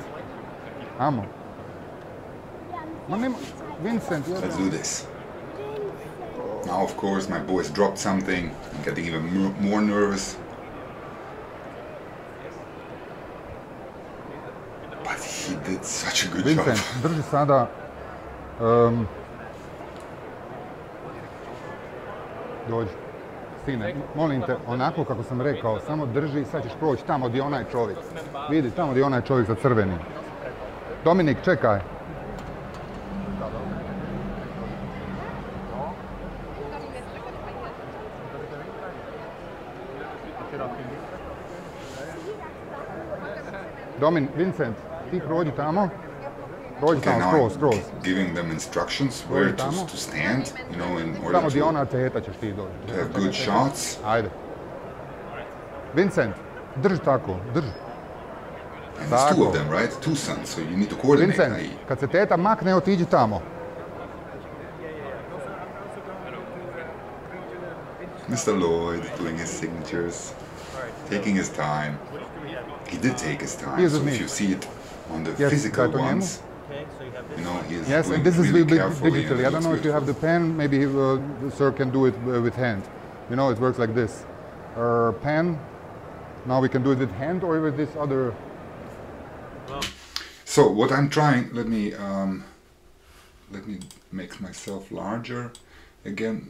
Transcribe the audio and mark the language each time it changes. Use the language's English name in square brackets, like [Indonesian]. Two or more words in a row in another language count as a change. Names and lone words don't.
[Bosnian] Amo. Ma nema, Vincent, [English] Let's do this. Now, of course, my boys dropped something. I'm getting even more nervous. But he did such a good Vincent, job. [Bosnian] drži sada dođi. Sine, molim te, onako kako sam rekao, samo drži, sad ćeš proći tamo gdje onaj čovjek. Vidi, tamo gdje onaj čovjek za crvenim. Dominik, čekaj. Vincent, ti prođi tamo. Prođi [English] Okay, [Bosnian] tamo, [English] now [Bosnian] skroz. [English] I'm giving them instructions where to stand, you know, in order [Bosnian] Tamo gdje [English] to [Bosnian] ona teta ćeš ti doći. [English] have good shots. [Bosnian] Ajde. Vincent, drži tako, drži. [English] And there's 2 [Bosnian] Tako. [English] of them, right? 2 sons, so you need to coordinate. [Bosnian] Vincent, kad se teta makne, otiđi tamo. [English] Mr. Lloyd doing his signatures, taking his time. He did take his time, Here's so with if me. you see it on the Yes, physical [Bosnian] daj to njemu. [English] ones, Okay, so you have this. You know, he's Yes, doing and this is really really carefully, and digitally. it I don't know looks if you have the beautiful. pen. Maybe the sir can do it with hand. You know, it works like this. Pen. Now we can do it with hand or with this other. Well, So what I'm trying, let me make myself larger again.